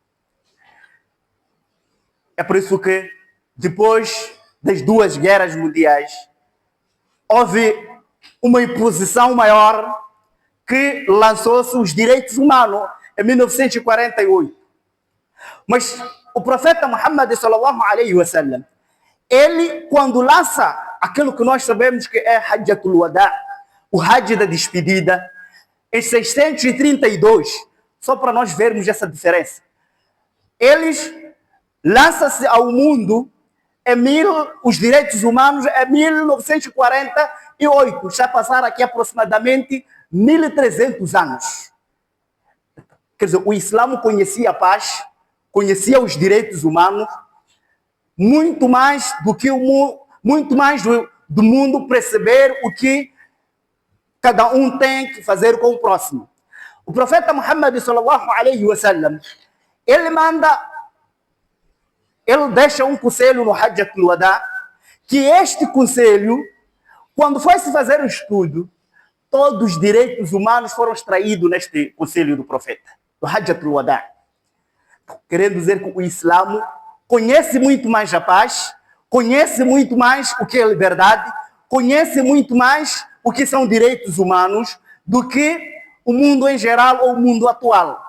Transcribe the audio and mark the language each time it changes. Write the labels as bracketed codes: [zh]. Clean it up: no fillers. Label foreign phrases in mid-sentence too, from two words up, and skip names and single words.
[pt] É por isso que, depois das 2 guerras mundiais, houve uma imposição maior que lançou-se os direitos humanos em 1948. Mas o profeta Muhammad [ar] صلى الله عليه وسلم, [pt] ele, quando lança aquilo que nós sabemos que é Hajjatul Wada, o Hajj da despedida, em 632, só para nós vermos essa diferença, eles lançam-se ao mundo os direitos humanos em 1948, já passaram aqui aproximadamente 1300 anos. Quer dizer, o Islamo conhecia a paz, conhecia os direitos humanos, muito mais do que do mundo perceber o que cada um tem que fazer com o próximo. O profeta Muhammad [ar] صلى الله عليه وسلم, [pt] ele deixa um conselho no Hajjatul Wada, que este conselho, quando foi se fazer o estudo, todos os direitos humanos foram extraídos neste conselho do profeta, do Hajjatul Wada. Querendo dizer que o Islamo conhece muito mais a paz, conhece muito mais o que é liberdade, conhece muito mais o que são direitos humanos do que o mundo em geral ou o mundo atual.